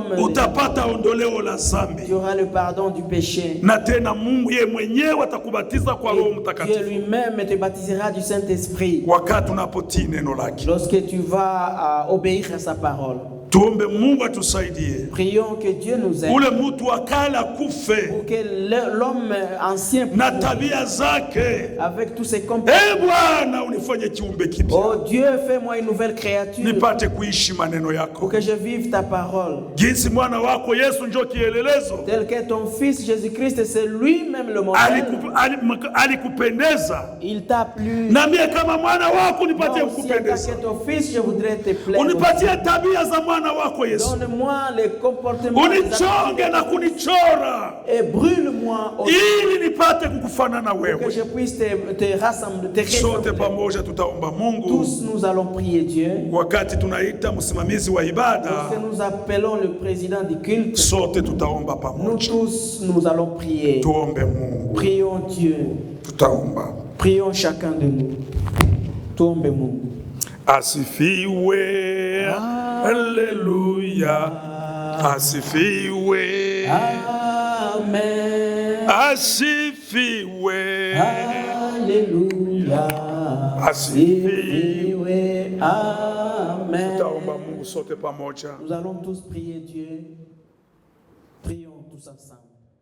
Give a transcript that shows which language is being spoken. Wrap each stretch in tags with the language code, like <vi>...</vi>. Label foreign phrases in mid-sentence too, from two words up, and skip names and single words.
<sw>Utapata ondoleo la zambi,</sw> <fr>tu auras le pardon du péché.</fr> <sw>na tena Mungu yeye mwenyewe atakubatiza kwa Roho</sw> <fr>Dieu</fr> <sw>Mtakatifu</sw> <fr>lui-même te baptisera du Saint-Esprit</fr> <sw>wakati unapotii neno lake.</sw> <fr>lorsque tu vas obéir à sa parole.</fr> <sw>Tuombe Mungu atusaidie,</sw> <fr>Prions que Dieu nous aide</fr> <sw>ule mtu wa kale akufe</sw> <fr>pour que l'homme ancien</fr> <sw>na tabia zake.</sw> <fr>avec tous ses comportements.</fr> <sw>Bwana, unifanye kiumbe kipya,</sw> <fr>Oh Dieu, fais-moi une nouvelle créature</fr> <sw>nipate kuishi maneno</sw> <fr>pour</fr> <sw>yako,</sw> <fr>que je vive ta parole.</fr> <sw>jinsi mwana wako Yesu njo kielelezo</sw> <fr>Tel que ton fils Jésus-Christ, c'est lui-même le modèle.</fr> <sw>alikupendeza.</sw> <fr>Il t'a plu.</fr> <sw>Na mie kama mwana wako nipatie</sw> <fr>Moi aussi, en tant</fr> <sw>kukupendeza,</sw> <fr>que ton fils, je voudrais te plaire.</fr> <sw>unipatie tabia za mwana wako Yesu,</sw> <fr>Donne-moi les comportements</fr> <sw>unichonge na kunichora</sw> <fr>et brûle-moi au</fr> <sw>ili nipate kukufanana</sw> <fr>que</fr> <sw>wewe.</sw> <fr>je puisse te rassembler, te</fr> <sw>Sote</sw> <fr>rassembler.</fr> <sw>pamoja tutaomba Mungu</sw> <fr>Tous nous allons prier Dieu.</fr> <sw>wakati tunaita msimamizi wa ibada,</sw> <fr>Lorsque nous appelons le président du culte,</fr> <sw>sote tutaomba</sw> <fr>nous</fr> <sw>pamoja.</sw> <fr>tous nous allons prier.</fr> <sw>Tuombe Mungu,</sw> <fr>Prions Dieu.</fr> <sw>tutaomba.</sw> <fr>Prions chacun de nous.</fr> <sw>Tuombe Mungu. Asifiwe, haleluya, asifiwe,</sw> <fr>Amen.</fr> <sw>asifiwe,</sw> <fr>Alléluia.</fr> <sw>asifiwe.</sw> <fr>Amen.</fr> <sw>Tutaomba Mungu sote pamoja.</sw> <fr>Nous allons tous prier Dieu. Prions tous ensemble.</fr>